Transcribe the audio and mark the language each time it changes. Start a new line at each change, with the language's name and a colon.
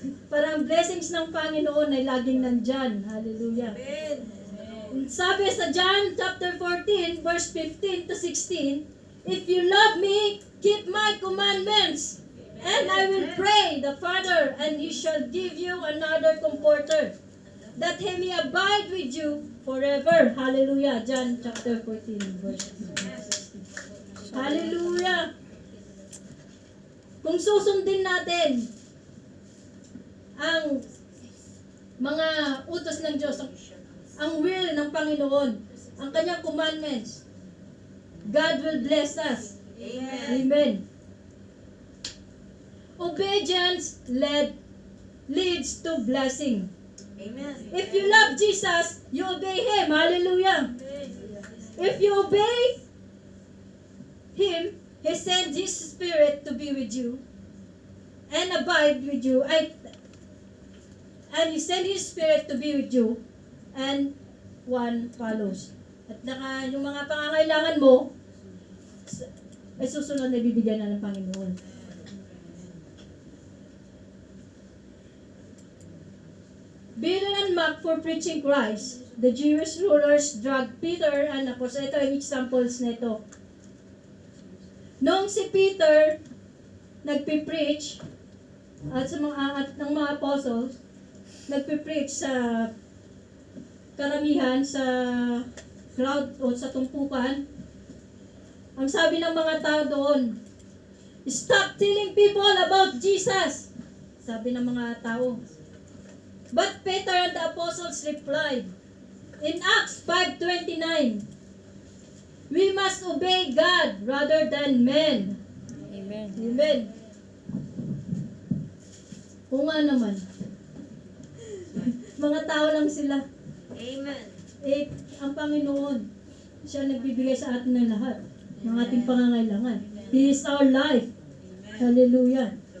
Filipino: Para ang blessings ng Panginoon ay laging nandyan.
English: Hallelujah. Amen.
Filipino: Sabi sa
English: John chapter 14, verse 15 to 16, if you love me, keep my commandments. And I will pray the Father, and He shall give you another comforter, that He may abide with you forever. Hallelujah. John chapter 14, verse 15. Hallelujah.
Filipino: Kung susundin natin ang mga utos ng Diyos, ang will ng Panginoon, ang kanyang commandments,
English: God will bless us. Amen. Amen. Obedience leads to blessing. Amen. If you love Jesus, you obey Him. Hallelujah. If you obey Him, He sends His Spirit to be with you and abide with you. And He sends His Spirit to be with you, and one follows.
Filipino: At yung mga pangangailangan mo, ay susunod na bibigyan na ng Panginoon.
English: Being unmarked for preaching Christ, the Jewish rulers dragged Peter and Apostles.
Filipino: Ito yung examples nito. Noong si Peter nagpipreach at ng mga apostles, nagpipreach sa karamihan, sa crowd o sa tumpukan, ang sabi ng mga tao doon,
English: stop telling people about Jesus.
Filipino: Sabi ng mga tao.
English: But Peter and the apostles replied, in Acts 5:29, we must obey God rather than men. Amen. Amen.
Filipino: Oo nga naman. Mga tao lang sila.
English: Amen.
Filipino: Ang Panginoon, siya nagbibigay sa atin ng lahat ng ating pangangailangan.
English: He is our life.
Filipino: Hallelujah.